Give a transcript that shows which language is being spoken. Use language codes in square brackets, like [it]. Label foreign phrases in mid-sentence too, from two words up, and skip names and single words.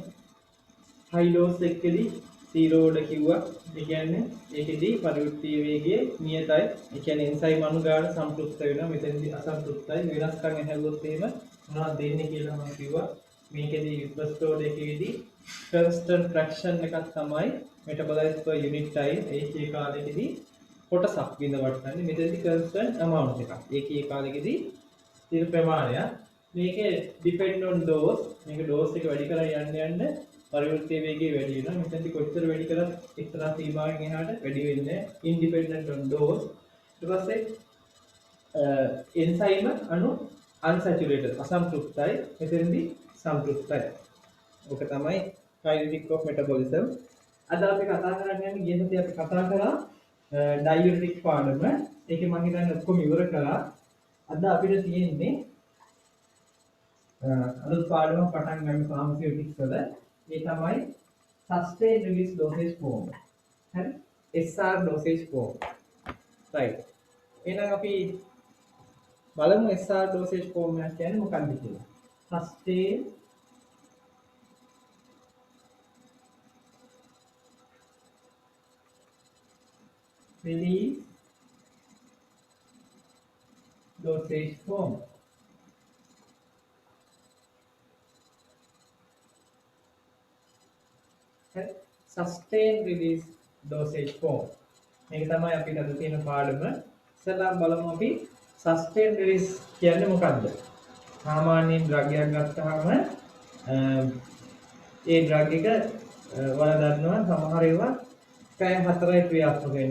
[en] high dose [si] එකකදී [en] zero order [si] කිව්වා. ඒ කියන්නේ ඒකෙදී පරිවර්තීය වේගයේ නියතයි. ඒ කියන්නේ එන්සයිම් අණු ගාන සම්ප්‍රයුක්ත වෙනවා. මෙතනදී අසම්ප්‍රයුක්තයි. වෙනස්කම් ඇහැවුවොත් එහෙම මොනවද දෙන්නේ කියලා මම කිව්වා. [en] මේකෙදී first order එකේදී constant fraction එකක් තමයි metabolites per unit time. [si] ඒකේ කාලෙකදී කොටසක් විඳවට්ටන්නේ. මෙතනදී [en] constant amount [si] එකක්. ඒකේ කාලෙකදී ස්ථිර ප්‍රමාණයක්. මේකේ [en] depend on dose. [si] මේක dose එක වැඩි කරලා යන්න පරිවර්තීය වේගය වැඩි වෙනවා. මෙතනදී කොච්චර වැඩි කරත් එක්තරා සීමාවකින් එහාට වැඩි වෙන්නේ [en] independent on dose. [si] ඊට පස්සේ එන්සයිම අණු unsaturated අසම්ප්‍රයුක්තයි. මෙතනදී සම්ප්‍රයුක්තයි. [en] ඕක තමයි kinetic of metabolism. [si] අද අපි කතා කරන්න යන්නේ ගිය සතියේ අපි කතා කරා diuretic පාඩම. ඒකේ මම හිතන්නේ ඔක්කොම ඉවර කළා. අද අපිට තියෙන්නේ අලුත් පාඩමක් පටන් ගන්න ෆාමසිටික්ස් වල. ඒ තමයි [en] sustained release dosage form. හරි? SR dosage form. right. [si] එහෙනම් අපි බලමු [en] SR dosage form [si] එක කියන්නේ මොකක්ද කියලා. [en] sustained release dosage form. Sustained release dosage form. [si] මේක තමයි අපිට අද තියෙන පාඩම. ඉතින් බලමු අපි [en] sustained release [si] කියන්නේ මොකක්ද? සාමාන්‍යයෙන් ඩ්‍රග් එකක් ගත්තාම ඒ ඩ්‍රග් එක ඔයාලා දන්නවා සමහර ඒවා පැය 4යි ක්‍රියාත්මක වෙන්නේ.